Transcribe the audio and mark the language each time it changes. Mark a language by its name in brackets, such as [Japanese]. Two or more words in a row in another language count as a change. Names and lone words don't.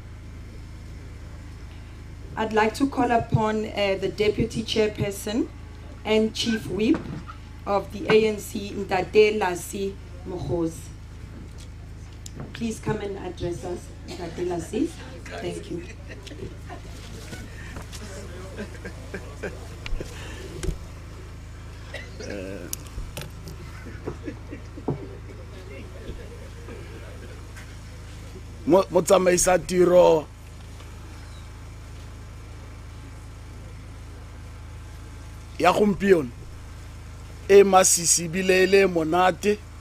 [English] I'd like to call upon the Deputy Chairperson and Chief Whip of the ANC, Ntate Lasi Mokhoz. Please come and address us, Ntate Lasi. Thank you. [Tswana] Motsamaisa tiro ya gompieno e masisi bile le monate